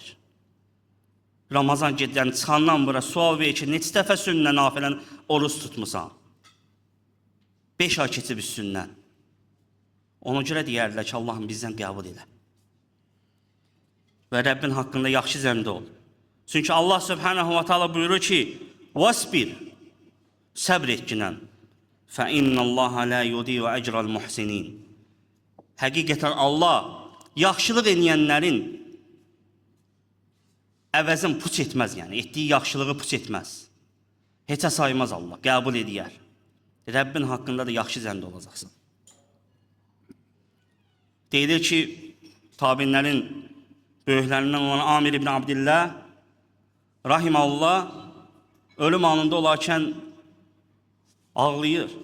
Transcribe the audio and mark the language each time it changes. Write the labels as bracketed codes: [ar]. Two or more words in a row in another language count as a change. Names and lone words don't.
[az] Ramazan gecəni çıxandan bura sual ver ki, neçə dəfə sünnə, nafilən oruç tutmusan? 5 ay keçib üstündən. Ona görə deyərlər ki, Allahım bizdən qəbul elə. Və Rəbbin haqqında yaxşı zəmdə ol. Çünki [ar] الله سبحانه وتعالى [az] buyurur ki, "Vasbir", səbr et kinən. [ar] فَإِنَّ اللّٰهَ لَا يُضِيعُ أَجْرَ الْمُحْسِنِينَ. [az] Həqiqətən Allah yaxşılıq edənlərin əvəzin puç etməz, yəni etdiyi yaxşılığı puç etməz. Heçə saymaz Allah, qəbul edər. Rəbbin haqqında da yaxşı zəndə olacaqsan. Deyilir ki, tabinlərin böyüklərindən olan Amir ibn Abdillah rahimehullah ölüm anında olarkən ağlayır.